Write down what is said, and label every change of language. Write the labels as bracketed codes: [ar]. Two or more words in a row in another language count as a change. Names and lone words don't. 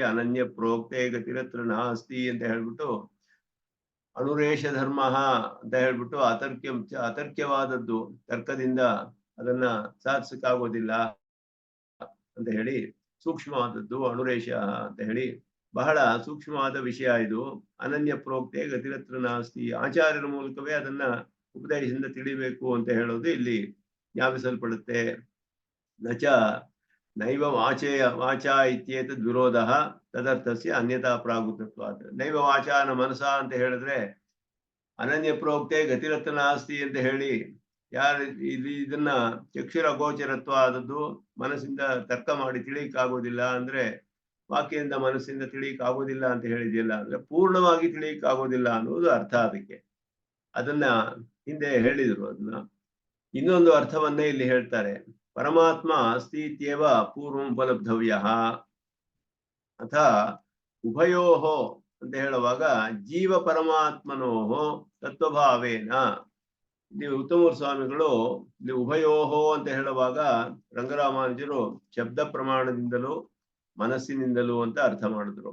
[sa] ಅನನ್ಯ ಪ್ರೋಕ್ತೆ ಗತಿರತ್ರ ನಾಸ್ತಿ [kn] ಅಂತ ಹೇಳ್ಬಿಟ್ಟು ಅನುರೇಷ ಧರ್ಮ ಅಂತ ಹೇಳ್ಬಿಟ್ಟು ಅತರ್ಕ್ಯವಾದದ್ದು ತರ್ಕದಿಂದ ಅದನ್ನ ಸಾಧಿಸಕ್ಕಾಗೋದಿಲ್ಲ ಅಂತ ಹೇಳಿ ಸೂಕ್ಷ್ಮವಾದದ್ದು ಅನುರೇಷ ಅಂತ ಹೇಳಿ ಬಹಳ ಸೂಕ್ಷ್ಮವಾದ ವಿಷಯ ಇದು. [sa] ಅನನ್ಯ ಪ್ರೋಕ್ತೆ ಗತಿರತ್ರ ನಾಸ್ತಿ. [kn] ಆಚಾರ್ಯರ ಮೂಲಕವೇ ಅದನ್ನ ಉಪದೇಶದಿಂದ ತಿಳಿಬೇಕು ಅಂತ ಹೇಳೋದು ಇಲ್ಲಿ ಜ್ಞಾಪಿಸಲ್ಪಡುತ್ತೆ. [sa] ನಚ ನೈವ ವಾಚಾ ಇತ್ಯೇತದ್ ವಿರೋಧ ತದರ್ಥಸ್ಯ ಅನ್ಯತಾ ಪ್ರಾಗುತತ್ವಾತ್. ನೈವ ವಾಚಾನ ಮನಸ [kn] ಅಂತ ಹೇಳಿದ್ರೆ [sa] ಅನನ್ಯ ಪ್ರೋಕ್ತೆ ಗತಿರತ್ನ ನಾಸ್ತಿ [kn] ಅಂತ ಹೇಳಿ ಯಾರು ಇದನ್ನ ಚಕ್ಷುರ ಗೋಚರತ್ವ ಆದದ್ದು ಮನಸ್ಸಿಂದ ತರ್ಕ ಮಾಡಿ ತಿಳಿಯಕ್ಕಾಗೋದಿಲ್ಲ ಅಂದ್ರೆ ವಾಕ್ಯದಿಂದ ಮನಸ್ಸಿಂದ ತಿಳಿಯಕ್ಕಾಗೋದಿಲ್ಲ ಅಂತ ಹೇಳಿದೆಯಲ್ಲ ಅಂದ್ರೆ ಪೂರ್ಣವಾಗಿ ತಿಳಿಯಕ್ಕಾಗೋದಿಲ್ಲ ಅನ್ನೋದು ಅರ್ಥ ಅದಕ್ಕೆ. ಅದನ್ನ ಹಿಂದೆ ಹೇಳಿದ್ರು. ಅದನ್ನ ಇನ್ನೊಂದು ಅರ್ಥವನ್ನೇ ಇಲ್ಲಿ ಹೇಳ್ತಾರೆ. [sa] ಪರಮಾತ್ಮ ಅಸ್ತಿ ಇತ್ಯೇವ ಪೂರ್ವಂ ಉಪಲಬ್ಧವ್ಯ ಅಥ ಉಭಯೋಹೋ [kn] ಅಂತ ಹೇಳುವಾಗ [sa] ಜೀವ ಪರಮಾತ್ಮನೋಹೋ ತತ್ವಭಾವೇನ. [kn] ಇಲ್ಲಿ ಉತ್ತಮ ಸ್ವಾಮಿಗಳು ಇಲ್ಲಿ ಉಭಯೋಹೋ ಅಂತ ಹೇಳುವಾಗ ರಂಗರಾಮಾನುಜರು ಶಬ್ದ ಪ್ರಮಾಣದಿಂದಲೂ ಮನಸ್ಸಿನಿಂದಲೂ ಅಂತ ಅರ್ಥ ಮಾಡಿದ್ರು.